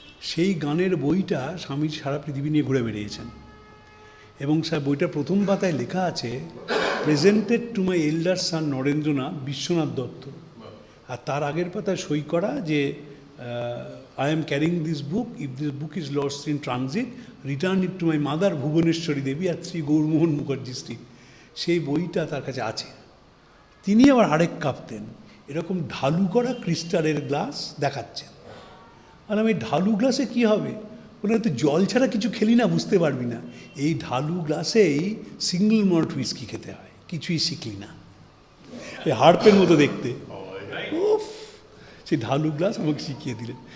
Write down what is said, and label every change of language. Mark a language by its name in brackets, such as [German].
[Bangla] সেই গানের বইটা স্বামীজি সারা পৃথিবী নিয়ে ঘুরে বেরিয়েছেন। এবং স্যার বইটার প্রথম পাতায় লেখা আছে, [English] presented to my elder son [Bangla] নরেন্দ্রনাথ বিশ্বনাথ দত্ত। আর তার আগের পাতায় সই করা যে [English] I am carrying this book. If this book is lost in transit, return it to my mother, Bhubaneswari Devi, [Bangla] আর [English] Shri Gourmohan Mukherjee street. [Bangla] সেই বইটা তার কাছে আছে। তিনি আবার আরেক কাঁপতেন, এরকম ঢালু করা ক্রিস্টালের গ্লাস দেখাচ্ছেন। আর আমি ঢালু গ্লাসে কী হবে? বলে তো জল ছাড়া কিছু খেলি না, বুঝতে পারবি না। এই ঢালু গ্লাসেই সিঙ্গল মল্ট হুইস্কি খেতে হয়, কিছুই শিখলি না, এই হার্পের মতো দেখতে। উফ, সেই ঢালু গ্লাস আমাকে শিখিয়ে দিলেন।